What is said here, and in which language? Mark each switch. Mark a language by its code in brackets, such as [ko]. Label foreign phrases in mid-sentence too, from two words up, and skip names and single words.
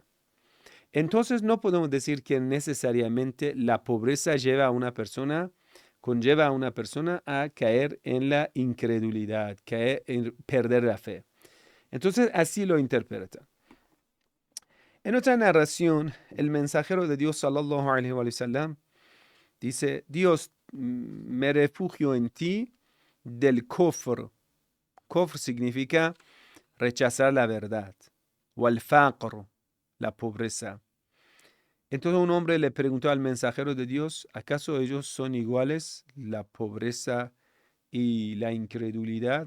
[es] Entonces no podemos decir que necesariamente la pobreza conlleva a una persona a caer en la incredulidad, caer en perder la fe. Entonces así lo interpreta. En otra narración, el mensajero de Dios [ar] صلى الله عليه وسلم [es] dice: Dios, me refugio en ti del kofr. Kofr significa rechazar la verdad. [ar] والفقر, [es] la pobreza. Entonces un hombre le preguntó al mensajero de Dios: ¿acaso ellos son iguales, la pobreza y la incredulidad?